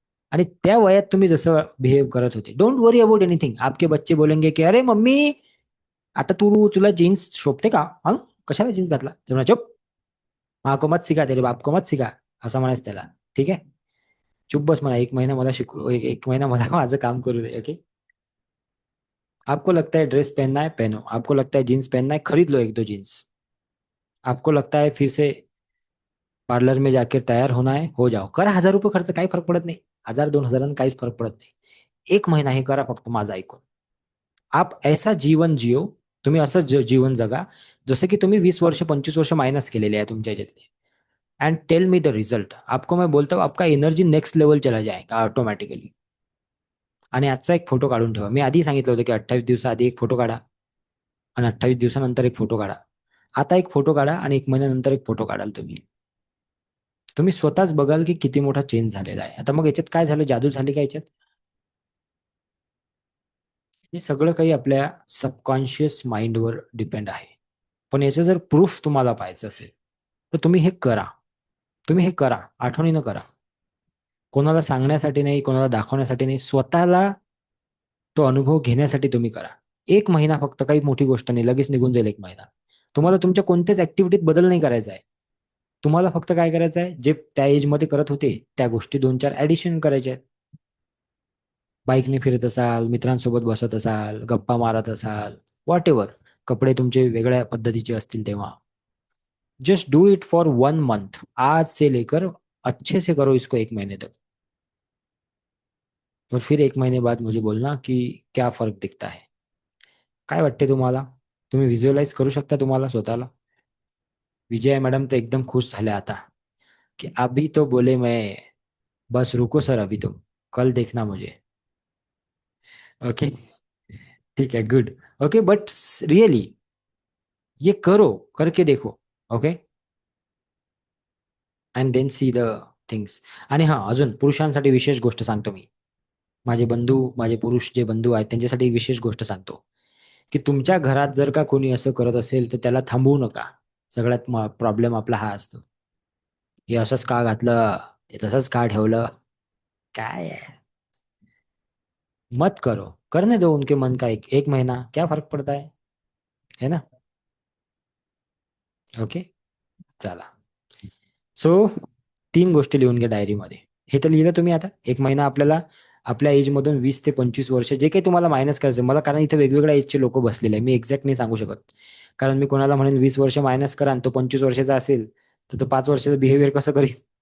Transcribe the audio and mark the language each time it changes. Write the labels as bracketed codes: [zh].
[mr] आणि त्या वयात तुम्ही जसं बिहेव करत होते, [en] Don't worry about anything. [hi] आपके बच्चे बोलेंगे की अरे मम्मी, [mr] आता तुला जीन्स शोभते का? हं? कशाला जीन्स घातला? ते म्हणा चुप, [hi] माँ को मत सिखा, [mr] तेरे बाप को मत सिखा. असं म्हणायचं त्याला. ठीक आहे. चुप बस म्हणा, एक महिना मला शिकू, एक महिना मला माझं काम करू दे. [en] Okay. [hi] आपको लगता है ड्रेस पहनना है, पहनो. आपको लगता है जीन्स पहनना है, खरीद लो एक दो जीन्स. आपको लगता है फिर से पार्लर में जाके तयार होना है, हो जाओ. [mr] करा 1,000 रुपये खर्च, काही फरक पडत नाही. 1,000 2,000 काहीच फरक पडत नाही. एक महिना हे करा फक्त माझं ऐकून. [hi] आप ऐसा जीवन जियो, [mr] तुम्ही असं जीवन जगा जसं की तुम्ही 20 वर्ष 25 वर्ष मायनस केलेले आहे तुमच्या ह्याच्यातले. [en] And tell me the result. [hi] आपको मैं बोलता हूँ आपका एनर्जी नेक्स्ट लेवल चला जाएगा ऑटोमॅटिकली. [mr] आणि आजचा एक फोटो काढून ठेवा. मी आधी सांगितलं होतं की 28 दिवसाआधी एक फोटो काढा आणि 28 दिवसानंतर एक फोटो काढा. आता एक फोटो काढा आणि एक महिन्यानंतर एक फोटो काढाल तुम्ही. तुम्ही स्वतःच बघाल की किती मोठा चेंज झालेला आहे. आता मग याच्यात काय झालं, जादू झाली का याच्यात? हे सगळं काही आपल्या सबकॉन्शियस माइंडवर डिपेंड आहे. पण याचं जर प्रूफ तुम्हाला पाहायचं असेल तर तुम्ही हे करा. तुम्ही हे करा, आठवणीनं करा. कोणाला सांगण्यासाठी नाही, कोणाला दाखवण्यासाठी नाही, स्वतःला तो अनुभव घेण्यासाठी तुम्ही करा. एक महिना फक्त, काही मोठी गोष्ट नाही, लगेच निघून जाईल एक महिना. तुम्हाला तुमच्या कोणत्याच ऍक्टिव्हिटीत बदल नाही करायचा आहे. तुम्हाला फक्त काय करायचं आहे, जे त्या एज मध्ये करत होते त्या गोष्टी 2-4 ऍडिशन करायच्या आहेत. बाईकने फिरत असाल, मित्रांसोबत बसत असाल, गप्पा मारत असाल, [en] Whatever. [mr] कपडे तुमचे वेगळ्या पद्धतीचे असतील तेव्हा. [en] Just do it for 1 month. [hi] आज से लेकर अच्छे से करो इसको 1 महीने तक. और फिर 1 महीने बाद मुझे बोलना कि क्या फर्क दिखता है. [mr] काय वाटते तुम्हाला? तुम्ही व्हिज्युअलाइज करू शकता तुम्हाला स्वतःला? विजया मॅडम तर एकदम खुश झाल्या आता, की [hi] अभी तो बोले मैं, बस रुको सर अभी तुम, कल देखना मुझे. ओके. ठीक है, गुड. ओके, बट रियली ये करो, करके देखो. Okay. [en] And then see the things. [mr] आणि हा, अजून पुरुषांसाठी विशेष गोष्ट सांगतो मी. माझे बंधू, माझे पुरुष जे बंधू आहेत त्यांच्यासाठी एक विशेष गोष्ट सांगतो, की तुमच्या घरात जर का कोणी असं करत असेल तर त्याला थांबवू नका. सगळ्यात प्रॉब्लेम आपला हा असतो. हे असंच का घातलं, ते तसंच का ठेवलं, काय आहे? [hi] मत करो, करने दो उनके मन का. एक महीना क्या फर्क पड़ता है ना? [mr] ओके. चला. सो 3 गोष्टी लिहून घ्या डायरीमध्ये. हे तर लिहिलं तुम्ही आता. एक महिना आपल्याला आपल्या एज मधून 20 ते 25 वर्ष जे काही तुम्हाला मायनस करायचं मला, कारण इथे वेगवेगळ्या एजचे लोक बसलेले आहे, मी एक्झॅक्ट नाही सांगू शकत. कारण मी कोणाला म्हणेन 20 वर्ष मायनस करा आणि तो 25 वर्षाचा असेल तर तो 5 वर्षाचा बिहेवियर कसं करेल.